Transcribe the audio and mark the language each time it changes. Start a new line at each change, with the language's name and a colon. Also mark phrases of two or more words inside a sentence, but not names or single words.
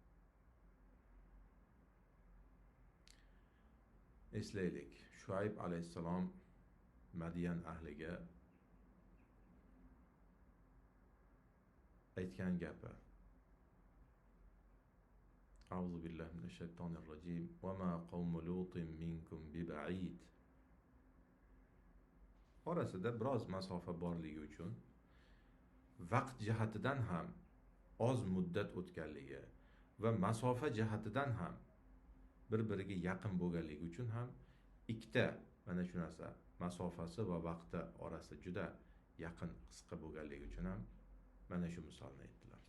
Uzbek: Eslaylik, Shuayb alayhissalom Madiyan ahliga aytgan gapi.
Arabic: أعوذ بالله من الشيطان الرجيم. وما قوم لوط منكم ببعيد.
Uzbek: Orasida biroz masofa borligi uchun vaqt jihatidan ham oz muddat o'tganligi va masofa jihatidan ham bir-biriga yaqin bo'lganligi uchun ham ikkita mana shu narsa masofasi va vaqti orasi juda yaqin, qisqa bo'lganligi uchun ham mana shu misolni aytdilar.